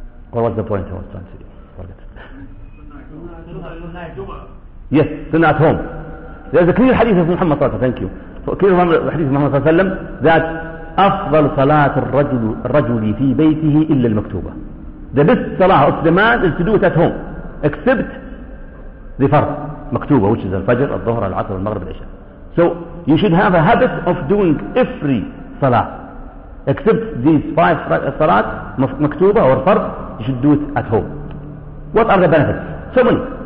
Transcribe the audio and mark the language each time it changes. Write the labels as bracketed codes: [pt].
[en] What was the point I was trying to say? Forget. Yes, sunnah at home. There's a clear hadith of Muhammad [ar] صلى الله عليه وسلم. [en] Thank you. So clear from the hadith of Muhammad [ar] صلى الله عليه وسلم [en] that [ar] أفضل صلاة الرجل في بيته إلا المكتوبة. [en] The best salah of the man is to do it at home, except the فرض مكتوبة, which is الفجر, الظهر, العصر, المغرب, العشاء. So you should have a habit of doing every Salah. Except these five salat, maktuba or fard, you should do it at home. What are the benefits? So many.